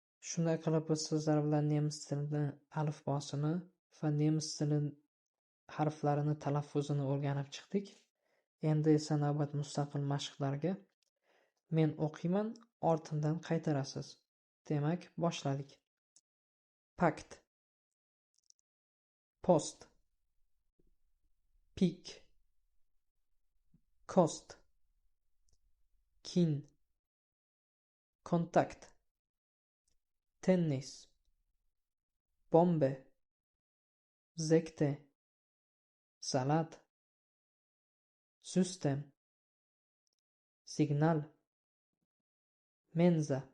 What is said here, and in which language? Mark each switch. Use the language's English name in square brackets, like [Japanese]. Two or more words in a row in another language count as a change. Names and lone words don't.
[Uzbek] Shunday qilib biz sizlar bilan nemis tili alifbosini va nemis tili harflarini talaffuzini o'rganib chiqdik. Endi esa navbat mustaqil mashqlarga. Men o'qiyman, ortimdan qaytarasiz. Demak, boshladik. [German] Pakt, post, pik, kost, kin, kontakt, tennis, bombe, sekte, salat, system, signal, mensa,